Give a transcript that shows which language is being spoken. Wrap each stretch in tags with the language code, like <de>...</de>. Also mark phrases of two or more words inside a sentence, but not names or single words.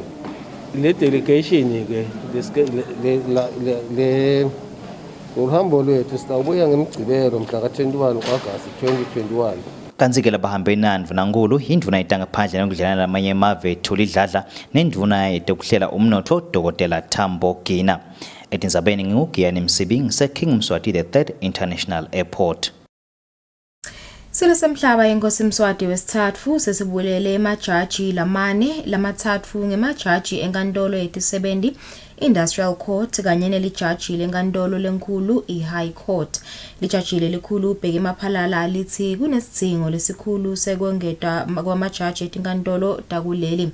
<ss>Le delegation ke le uhambo lwethu sitawubuya ngemgcibelo mhla ka-21 August 2021. Kanzike labahambenani Mvunankulu indvuna itangaphandle nokudlana lamanye emave Thuli Dladla nendvuna etekuhlela umnotho Dr. Tambo Gina. Etindzabeni ngingugiyani Msibi ngiseKing Mswati the 3rd International Airport. Silo semhlaba inkosi Mswati wesithathu sesibulele emajaji lamane lamathathu ngemajaji enkantolo yeti-70 Industrial Court kanye nelijaji lenkantolo lenkulu iHigh Court. Lijaji lelikhulu ubheke Maphalala lithi kunesidingo lesikhulu sekwengeta kwamajaji etinkantolo takuleli.</ss>